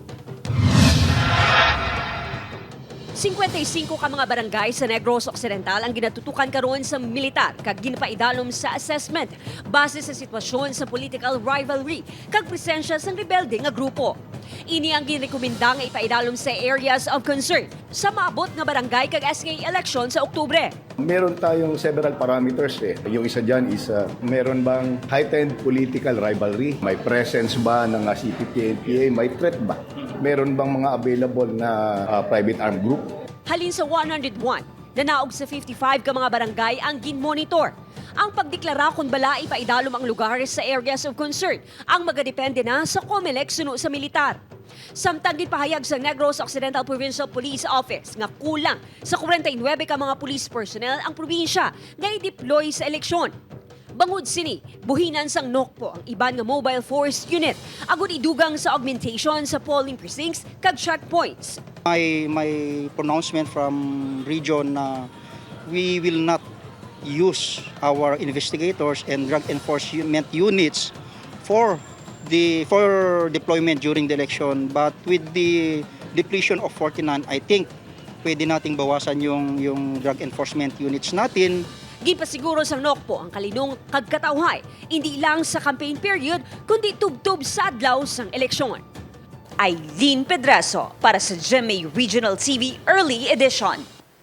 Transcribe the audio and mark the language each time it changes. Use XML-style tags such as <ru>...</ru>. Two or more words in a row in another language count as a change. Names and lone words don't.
<hil>55 ka mga barangay sa Negros Occidental ang ginatutukan karon sa militar kag ginpaidalom sa assessment base sa sitwasyon sa</hil> <en>political rivalry</en> <hil>kag presensya sa rebelde nga grupo. Ini ang ginrekomenda nga ipaidalom sa</hil> <en>areas of concern</en> <hil>sa maabot nga barangay kag SK election sa Oktubre.</hil> <tl>Meron tayong</tl> <en>several parameters</en> <tl>eh. Yung isa dyan is meron bang</tl> <en>heightened political rivalry?</en> <tl>May presence ba ng CPP-NPA? May threat ba? Meron bang mga available na</tl> <en>private armed group?</en> <hil>Halin sa 101, nanaog sa 55 ka mga barangay ang ginmonitor. Ang pagdeklara kung bala ipaidalom ang lugar sa</hil> <en>areas of concern</en> <hil>ang magadepende na sa COMELEC suno sa militar. Samtang ginpahayag sa Negros Occidental Provincial Police Office nga kulang sa 49 ka mga</hil> <en>police personnel</en> <hil>ang probinsya nga i-deploy sa eleksyon. Bangod sini, buhinan sang NOCPO ang iban nga</hil> <en>mobile force unit</en> <hil>agud idugang sa augmentation sa</hil> <en>polling precincts</en> <hil>kag checkpoints.</hil> <en>My pronouncement from region na we will not use our investigators and drug enforcement units for deployment during the election, but with the depletion of 49, I think</en> <tl>pwede nating bawasan yung</tl> <en>drug enforcement units natin.</en> <hil>Ginpasiguro sang NOCPO ang kalinong kagkatawhay, hindi lang sa</hil> <en>campaign period,</en> <hil>kundi tubtob sa adlaw sang eleksyon. Aileen Pedreso para sa GMA Regional TV Early Edition.</hil>